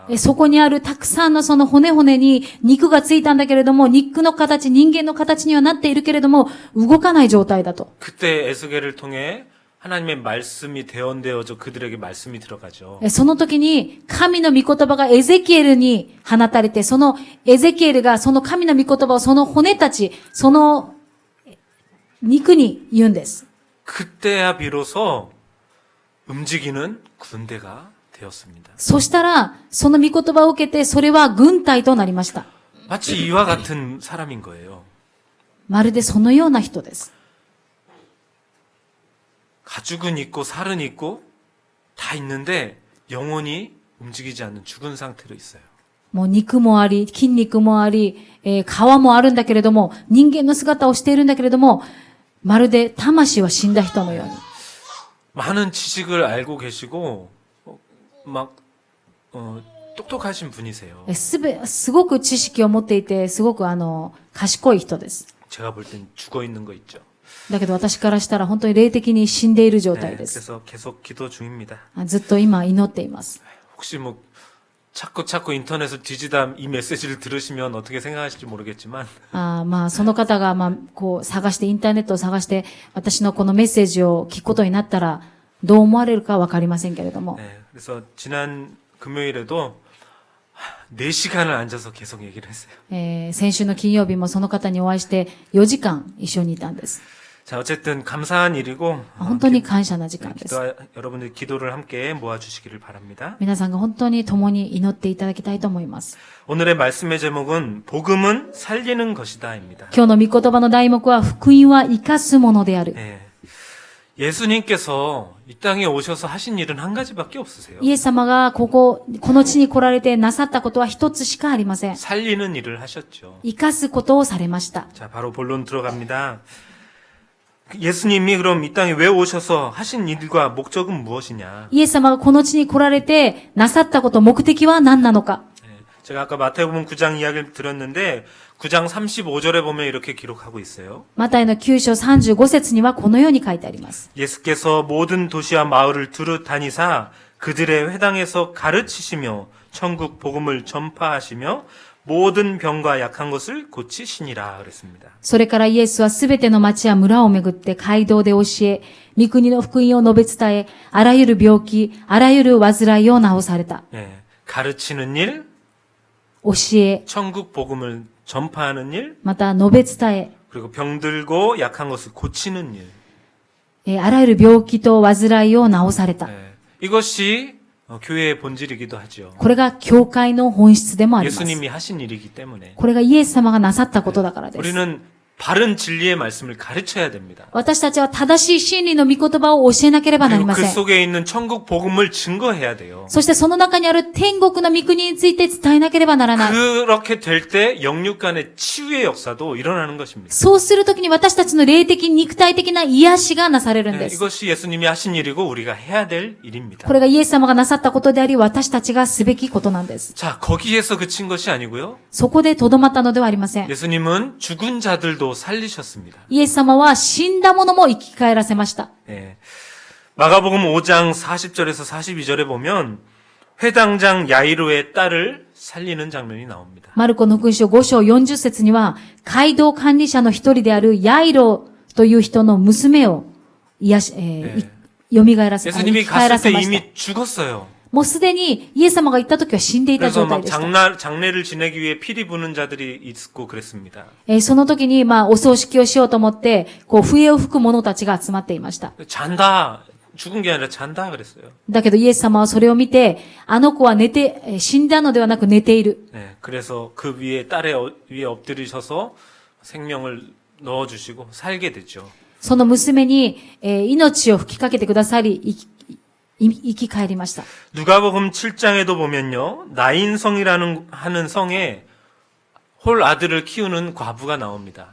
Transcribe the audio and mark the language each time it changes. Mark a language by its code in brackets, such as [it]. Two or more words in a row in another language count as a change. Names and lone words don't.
[ja] そこにあるたくさんのその骨に肉がついたんだけれども、肉の形、人間の形にはなっているけれども、動かない状態だと。 [ko] 그때 에스겔을 통해 하나님의 말씀이 대언되어져 그들에게 말씀이 들어가죠. [ja] その時に神の御言葉がエゼキエルに放たれて、そのエゼキエルがその神の御言葉をその骨たち、その肉に言うんです。 [ko] 그때야 비로소 움직이는 군대가 되었습니다. [ja] そしたら、その御言葉を受けて、それは軍隊となりました。 [ko] 마치 이와 같은 사람인 거예요. [ja] まるでそのような人です。 [ko] 가죽은 있고 살은 있고 다 있는데 영혼이 움직이지 않는 죽은 상태로 있어요. [ja] もう肉もあり、筋肉もあり、皮もあるんだけれども、人間の姿をしているんだけれども、まるで魂は死んだ人のように。 [ko] 많은 지식을 알고 계시고 똑똑하신 분이세요. [ja] すごく知識を持っていて、すごく賢い人です。 [ko] 제가 볼 땐 죽어 있는 거 있죠. [ja] だけど私からしたら本当に霊的に死んでいる状 [ko] 네, [ja] 態です。 [ko] 그래서 계속 기도 중입니다. [ja] ずっと今祈っています。 [ko] 혹시 뭐 자꾸 인터넷을 뒤지다 이 메시지를 들으시면 어떻게 생각하실지 모르겠지만 [ja] まあ、その方が、こう、探して、インターネットを探して、私のこのメッセージを聞くことになったら、どう思われるかわかりませんけれども。 [ko] 네, 그래서 지난 금요일에도 4시간을 앉아서 계속 얘기를 했어요. [ja] 先週の金曜日もその方にお会いして4時間一緒にいたんです。 [ko] 자, 어쨌든 감사한 일이고 [ja] 本当に感謝な時間です。 [ko] 여러분들 기도를 함께 모아주시기를 바랍니다. [ja] 皆さんが本当に共に祈っていただきたいと思います。 [ko] 오늘의 말씀의 제목은 복음은 살리는 것이다입니다. [ja] 今日の御言葉の題目は、福音は生かすものである。 [ko] 네. 예수님께서 이 땅에 오셔서 하신 일은 한 가지밖에 없으세요. [ja] イエス様がこの地に来られてなさったことは一つしかありません。 [ko] 살리는 일을 하셨죠. [ja] 生かすことをされました。 [ko] 자, 바로 본론 들어갑니다. 예수님이 그럼 이 땅에 왜 오셔서 하신 일과 목적은 무엇이냐? [ja] イエス様がこの地に来られてなさったこと、目的は何なのか。 [ko] 네, 제가 아까 마태복음 9장 이야기를 들었는데 9장 35절에 보면 이렇게 기록하고 있어요. [ja] マタイの9章35節にはこのように書いてあります。 [ko] 예수께서 모든 도시와 마을을 두루 다니사 그들의 회당에서 가르치시며 천국 복음을 전파하시며 모든 병과 약한 것을 고치시니라 그랬습니다. [ja] それからイエスはすべての町や村をめぐって街道で教え、御国の福音を述べ伝え、あらゆる病気、あらゆる患いを治された。 [ko] 예, 가르치는 일, [ja] 教え、 [ko] 천국 복음을 전파하는 일, [ja] また述べ伝え、 [ko] 그리고 병들고 약한 것을 고치는 일. [ja] あらゆる病気と患いを治された。 [ko] 예, 이것이 교회의 본질이기도 하죠. [ja] これが教会の本質でもあります。 [ko] 예수님이 하신 일이기 때문에 [ja] これがイエス様がなさったことだからです。 [ko] 우리는 바른 진리의 말씀을 가르쳐야 됩니다. [ja] 私たちは正しい真理の御言葉を教えなければなり [ko] 그리고 [ja] ま [ko] 그 [ja] せん。 [ko] 속에 있는 천국 복음을 증거해야 돼요. [ja] そしてその中にある天国の御国について伝えなければならない。 [ko] 그렇게 될 때 영육 간의 치유의 역사도 일어나는 것입니다. [ja] そうするときに私たちの霊的、肉体的な癒しがなされるん [ko] 네, [ja] です。 [ko] 이것이 예수님이 하신 일이고 우리가 해야 될 일입니다. [ja] これがイエス様がなさったことであり、私たちがすべきことなんです。 [ko] 자, 거기에서 그친 것이 아니고요. [ja] そこでとどまったのではありません。 [ko] 예수님은 죽은 자들도 살리셨습니다. [ja] イエス様は死んだ者も生き返らせました。 [ko] 예. 마가복음 5장 40절에서 42절에 보면 회당장 야이로의 딸을 살리는 장면이 나옵니다. [ja] マルコの福音書5章40節には、街道管理者の一人であるヤイロという人の娘を癒し、蘇らせ、生 [ko] 예수님이 [ja] き返ら [ko] 갔을 [ja] せ [ko] 때 [ja] ました。 [ko] 이미 죽었어요. [ja] もうすでにイエス様が行った時は死んでいた [ko] 그래서 [ja] 状態 [ko] 막 [ja] でした。 [ko] 장례를 지내기 위해 피리 부는 자들이 있고 그랬습니다. [ja] その時に、お葬式をしようと思って、笛を吹く者たちが集まっていました。 [ko] 잔다. 죽은 게 아니라 잔다 그랬어요. [ja] だけどイエス様はそれを見て、あの子は死んだのではなく寝ている。 [ko] 네, 그래서 그 위에 위에 엎드리셔서 생명을 넣어주시고 살게 됐죠. [ja] その娘に、命を吹きかけてくださり、生き返りました。 [ko] 누가복음 7장에도 보면요, 나인성이라는 하는 성에 홀 아들을 키우는 과부가 나옵니다.